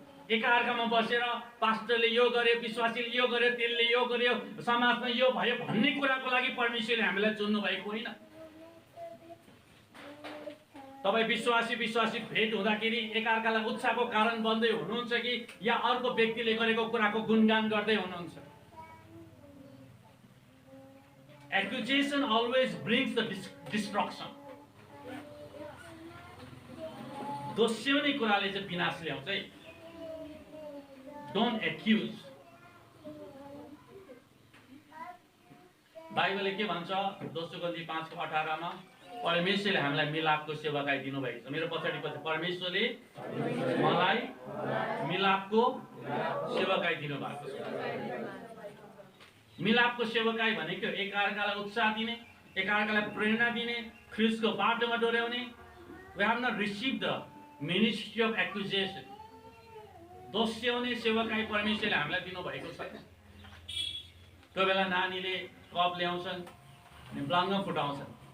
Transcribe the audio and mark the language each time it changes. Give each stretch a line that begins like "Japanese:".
Nepali: एकअर्कामा बसेर पास्टरले यो गर्यो, विश्वासीले यो गर्यो, त्यसले यो गर्यो, समाजमा यो भयो भन्ने कुराको लागि परमेश्वरले हामीलाई चुन्नु भएको होइन। तपाईँ विश्वासी भेट हुँदाखेरि एकअर्कालाई उत्साहको कारण बन्दै हुनुहुन्छ कि या अर्को व्यक्तिले गरेको कुराको गुणगान गर्दै हुनुहुन्छ?
English: Accusation always brings the destruction.
Nepali: दोस्याउने कुराले चाहिँ विनाश ल्याउँछ है।
English: Don't accuse.
Nepali: बाइबलले के भन्छ? 2 Corinthians 5:18 मा परमेश्वरले हामीलाई मिलापको सेवकाई दिनुभएको छ। मेरो पछाडि परमेश्वरले मलाई मिलापको सेवकाई दिनुभएको छ। मिलापको सेवकाई भनेको एकअर्कालाई उत्साह दिने, एकअर्कालाई प्रेरणा दिने, ख्रीष्टको बाटोमा डोर्याउने।
English: We have not received the ministry of accusation.
Nepali: दोस्याउने सेवकाई परमेश्वरले हामीलाई दिनुभएको छैन। कोही बेला नानीले कप ल्याउँछन् अनि ब्लङ्ग फुटाउँछन्।